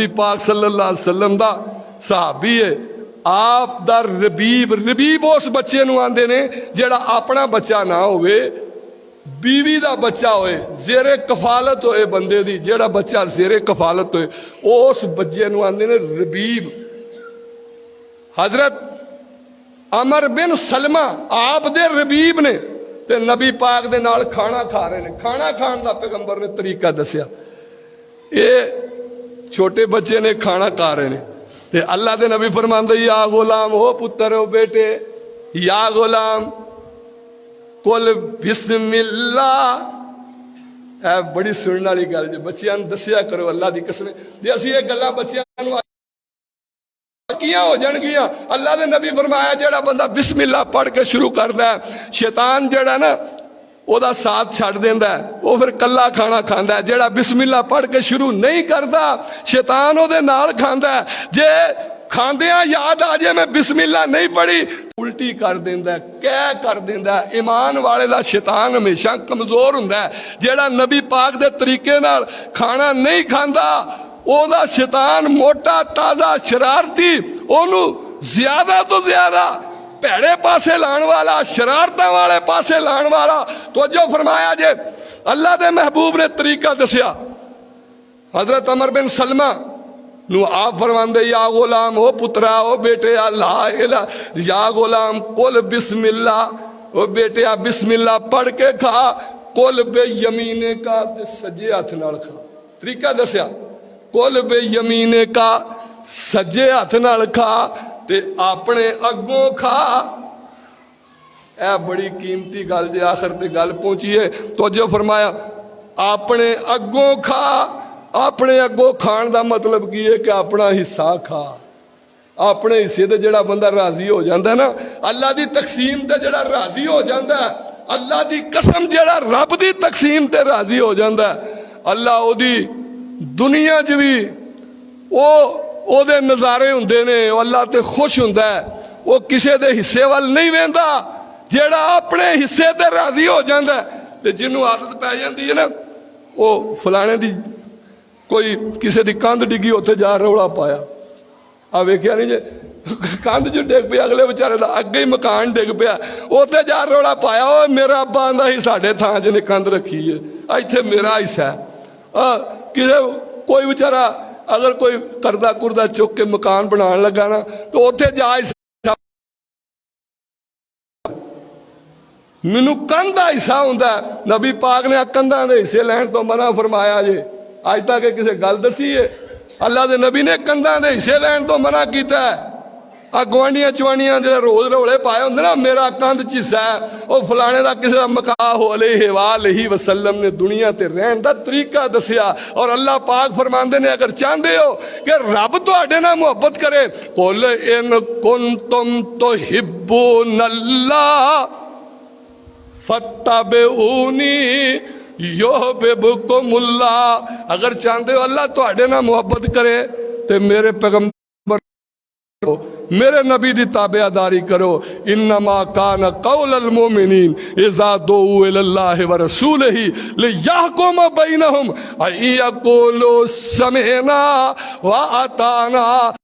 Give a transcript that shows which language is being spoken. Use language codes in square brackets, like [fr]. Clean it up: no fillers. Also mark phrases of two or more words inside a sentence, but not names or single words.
[pa] نبی پاک [ar] صلی اللہ علیہ وسلم [pa] دا صحابی ہے آپ دا ربیب، ربیب اس بچے نو آندے نے جیڑا اپنا بچہ نہ ہوئے، بیوی دا بچہ ہوئے، زیر کفالت ہوئے بندے دی، جیڑا بچہ زیر کفالت ہوئے اس بچے نو آندے نے ربیب۔ حضرت عمر بن سلمہ آپ دے ربیب نے تے نبی پاک دے نال کھانا کھا رہے نے، کھانا کھان دا پیغمبر نے طریقہ دسیا۔ اے چھوٹے بچے نے کھانا کھا رہے نے تے اللہ دے نبی فرماندے یا غلام ہو پتر ہو بیٹے، [ar] یا غلام قل بسم اللہ۔ [pa] اے بڑی سننے والی گل جی، بچیاں نوں دسیا کرو اللہ دی قسم، جے اسی یہ گلاں بچیاں نوں کیاں ہو جان گیاں۔ اللہ دے نبی فرمایا جیڑا بندہ بسم اللہ پڑھ کے شروع کردا ہے، شیطان جیڑا نا او دا ساتھ چھڑ دیندا ہے، وہ پھر کلا کھانا کھاندا ہے۔ جیڑا بسم اللہ پڑھ کے شروع نہیں کردا شیطان او دے نال کھاندا ہے۔ جے کھاندیاں یاد آ جائے میں بسم اللہ نہیں پڑھی، الٹی کر دیندا ہے، کہہ کر دیندا ہے۔ ایمان والے دا شیطان ہمیشہ کمزور ہوندا ہے۔ جیڑا نبی پاک دے طریقے نال کھانا نہیں کھاندا او دا شیطان موٹا تازہ شرارتی، اونوں زیادہ تو زیادہ پیڑے پاسے لان والا، شرارتاں والے پاسے لان والا۔ توجہ فرمایا جے اللہ دے محبوب نے طریقہ دسیا۔ حضرت عمر بن سلمہ نو آپ فرماندے [ar] یا غلام [pa] ہو پترا ہو بیٹے [ar] لا الہ، یا غلام قل بسم اللہ، [pa] او بیٹے بسم اللہ پڑھ کے کھا، [ar] قل بے یمینے کا [pa] تے سجے ہاتھ نال کھا۔ طریقہ دسیا، [ar] قل بے یمینے کا [pa] سجے ہاتھ نال کھا تے اپنے اگوں کھا۔ اے بڑی قیمتی گل جے آخر تے گل پہنچی ہے۔ توجہ فرمایا، اپنے اگوں کھا۔ اپنے اگوں کھان دا مطلب کی ہے کہ اپنا حصہ کھا۔ اپنے حصے تے جڑا بندہ راضی ہو جاندا ہے نا، اللہ دی تقسیم تے جڑا راضی ہو جاندا ہے، اللہ دی قسم جڑا رب دی تقسیم تے راضی ہو جاندا ہے، اللہ او دی دنیا چ بھی او دے نظارے ہوندے نے، اللہ تے خوش ہوندا ہے، وہ کسے دے حصے وال نہیں ویندا۔ جیڑا اپنے حصے تے راضی ہو جاندا ہے تے جنوں عادت پی جاندی ہے نا، وہ فلانے دی کوئی کسے دی کاندھ ڈگی اوتھے جا رولا پایا، آ ویکھیا نہیں جے کاندھ جو ڈگ پیا اگلے بیچارے دا اگے ہی مکان ڈگ پیا، اوتھے جا رولا پایا، او میرا ابا آندا ہی ساڈے تھاں جے نے کاندھ رکھی ہے، ایتھے میرا حصہ ہے۔ کسے کوئی بیچارہ اگر کوئی کردہ کردہ چک کے مکان بنان لگا نا تو اوتھے جا مینوں کندھ دا حصہ ہوندا ہے۔ نبی پاک نے کندھاں دے حصے لین تو منع فرمایا جے، اج تک کسے گل دسی ہے؟ اللہ دے نبی نے کندھاں دے حصے لین تو منع کیتا ہے۔ گوانڈیاں چوانڈیاں جڑے روز رولے پائے ہوندے نا میرا کندھ چ حصہ ہے، او فلانے دا کسے دا مکاح [ar] علیہ وآلہ وسلم [pa] نے دنیا تے رہن دا طریقہ دسیا۔ اور اللہ پاک فرماندے نے اگر چاہندے ہو کہ رب تہاڈے نال محبت کرے، [ar] قل ان کنتم تحبون اللہ فتبعونی یحببکم اللہ۔ [ur] اگر چاہتے ہو [pa] اللہ تہاڈے نال محبت کرے تے میرے پیغمبر میرے نبی دی تابعداری کرو۔ [ar] انما کان قول المؤمنین اذا دعوا الی اللہ ورسولہ لیحکم بینہم ان یقولوا سمعنا واطعنا۔